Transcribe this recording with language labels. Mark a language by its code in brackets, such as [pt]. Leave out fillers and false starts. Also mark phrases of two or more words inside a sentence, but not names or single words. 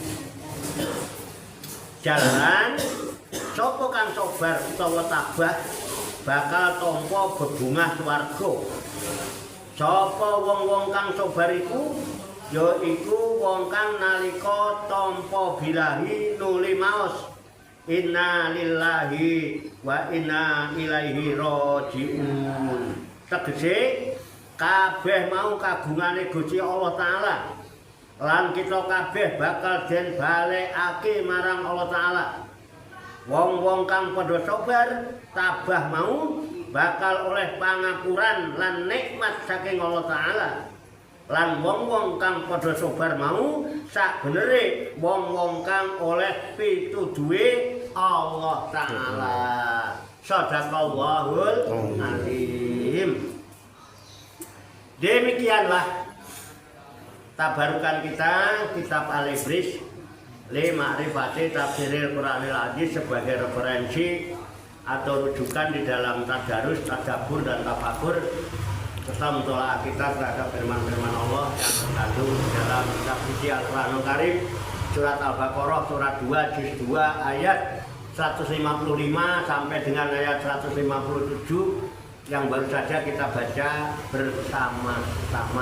[jv] Jalan sapa kang sabar utawa tabah bakal tampa bebungah swarga. Sapa wong-wong kang sabar iku yaiku wong kang nalika tampa birahi nuli maos [ar] إنا لله وإنا إليه راجعون. [jv] Tegese kabeh mau kagungane Gusti Allah Ta'ala lan kita kabeh bakal den balekake marang Allah Ta'ala. Wong-wong kang padha sabar tabah mau bakal oleh pangapuran lan nikmat saking Allah Ta'ala. Lan wong-wong kang padha sabar mau sakbenere wong-wong kang oleh pituduhe Allah Ta'ala. [ar] صدق الله العظيم. [id] Demikianlah tabarukan kita kitab Al-Ibris li ma'rifati tafsiril Qur'anil Aziz sebagai referensi atau rujukan di dalam tadarus, tadabbur dan tafakur serta mentolaah kita terhadap firman-firman Allah yang terkandung dalam kitab suci Al-Qur'anul Karim surat Al-Baqarah surat 2 juz 2 ayat 155 sampai dengan ayat 157 yang baru saja kita baca bersama-sama.